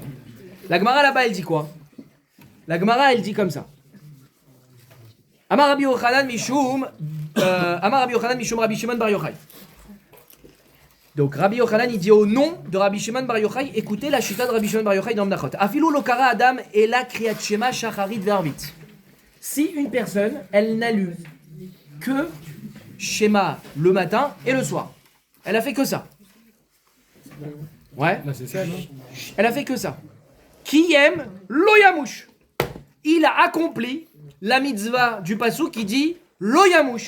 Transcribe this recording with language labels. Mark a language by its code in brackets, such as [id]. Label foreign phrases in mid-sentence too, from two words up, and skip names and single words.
[fr] La Gemara là-bas, elle dit quoi? La Gemara, elle dit comme ça. [he] אמר רבי יוחנן משום רבי שמעון בר יוחאי. [fr] Donc Rabbi Yochanan il dit au nom de Rabbi Shimon Bar Yochai, écoutez la chita de Rabbi Shimon Bar Yochai dans Menachot. [he] אפילו לא קרא אדם אלא קריאת שמע שחרית וערבית. [fr] Si une personne, elle n'a lu que Shema le matin et le soir, elle a fait que ça. Ouais. Là, c'est ça, non? Elle a fait que ça. Qui aime l'oyamouche. Il a accompli la mitzvah du passouk qui dit l'oyamouche.